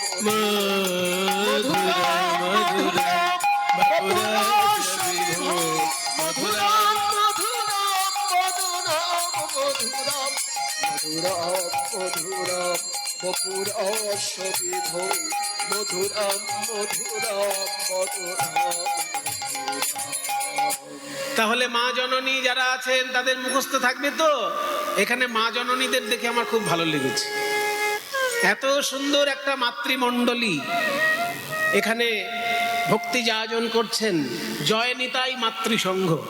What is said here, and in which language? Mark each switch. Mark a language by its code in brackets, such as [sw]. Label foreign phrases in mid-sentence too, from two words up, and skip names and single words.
[sa] মধুরং মধুরং বপুরস্য বিভো, মধুরং মধুরম মধুরম মধুরম বপুরস্য বিভো, মধুরম মধুরম মধুরম। [bn] তাহলে মা জননী যারা আছেন তাদের মুখস্থ থাকবে তো? এখানে মা জননীদের দেখে আমার খুব ভালো লেগেছে। এত সুন্দর একটা মাতৃমণ্ডলী এখানে ভক্তি যাজন করছেন, জয় নিতাই মাতৃসংঘ।